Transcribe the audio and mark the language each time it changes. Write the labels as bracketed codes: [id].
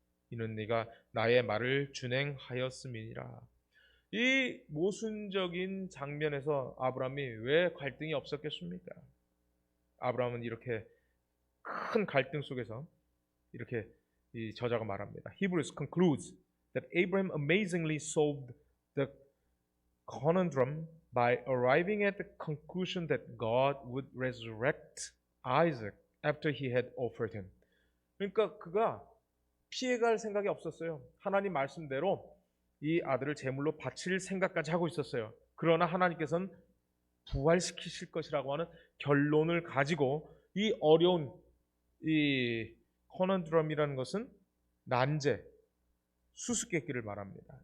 [ko] 이는 네가 나의 말을 준행하였음이니라. 이 모순적인 장면에서 아브라함이 왜 갈등이 없었겠습니까? 아브라함은 이렇게 큰 갈등 속에서 이렇게 이 저자가 말합니다. [en] Hebrews concludes that Abraham amazingly solved the conundrum by arriving at the conclusion that God would resurrect Isaac after he had offered him. [ko] 그러니까 그가 피해갈 생각이 없었어요. 하나님 말씀대로 이 아들을 제물로 바칠 생각까지 하고 있었어요. 그러나 하나님께서는 부활시키실 것이라고 하는 결론을 가지고 이 어려운 이 커넌드럼이라는 것은 난제, 수수께끼를 말합니다.